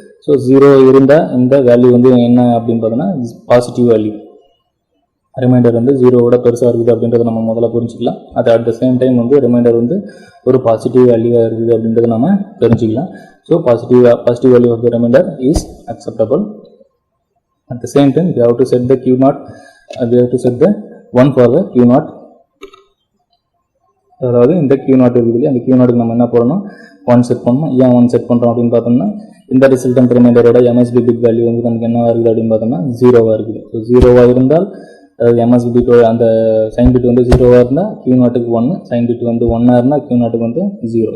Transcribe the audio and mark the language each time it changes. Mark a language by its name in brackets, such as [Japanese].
[Tamil] So 0 இருந்தால் இந்த value வந்து என்ன அப்படின்னு பார்த்தோன்னா பாசிட்டிவ் வேல்யூ. ரிமைண்டர் வந்து 0வோட பெருசாக இருக்குது அப்படின்றத நம்ம முதல்ல புரிஞ்சிக்கலாம். அது [English] at the same time [Tamil] வந்து ரிமைண்டர் வந்து ஒரு பாசிட்டிவ் வேல்யூவாக இருக்குது அப்படின்றத நம்ம தெரிஞ்சுக்கலாம். [English] So positive value of the reminder is acceptable. At the same time, we have to set the Q0, we have to set the 1 for the Q0. [Tamil] அதாவது இந்த Q0 இருக்குது, அந்த Q0க்கு நம்ம என்ன போடணும், 1 செட் பண்ணணும். ஏன் 1 செட் பண்ணுறோம் அப்படின்னு பார்த்தோம்னா, இந்த ரிசல்டன்ட் ரிமைண்டரோட எம்எஸ்பி பிட் வேல்யூ வந்து நமக்கு என்ன இருக்குது அப்படின்னு பார்த்தோம்னா 0வாக இருக்குது. ஸோ 0வாக இருந்தால் அதாவது எம்எஸ்பி பிட் அந்த சைன் பிட் வந்து 0வாக இருந்தால் Q0க்கு 1, சைன் பிட் வந்து 1ஆக இருந்தால் Q0க்கு வந்து 0.